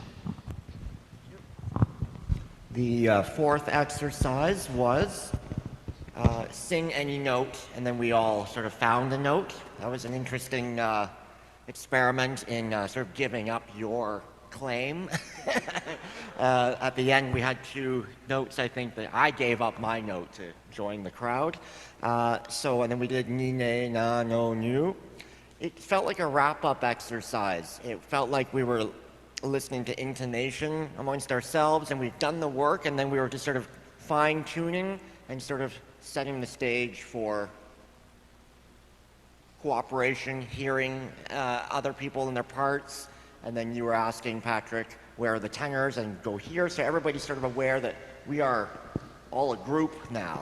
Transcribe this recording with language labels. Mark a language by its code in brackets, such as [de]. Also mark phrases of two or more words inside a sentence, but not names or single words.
[en] The fourth exercise was sing any note, and then we all sort of found a note. That was an interesting experiment in sort of giving up your claim. At the end, we had two notes, I think, that I gave up my note to join the crowd. And then we did ni, ne, na, no, nu. It felt like a wrap-up exercise. It felt like we were listening to intonation amongst ourselves, and we'd done the work, and then we were just sort of fine-tuning and sort of setting the stage for cooperation, hearing other people in their parts, and then you were asking Patrick where are the tenors and go here, so everybody's sort of aware that we are all a group now.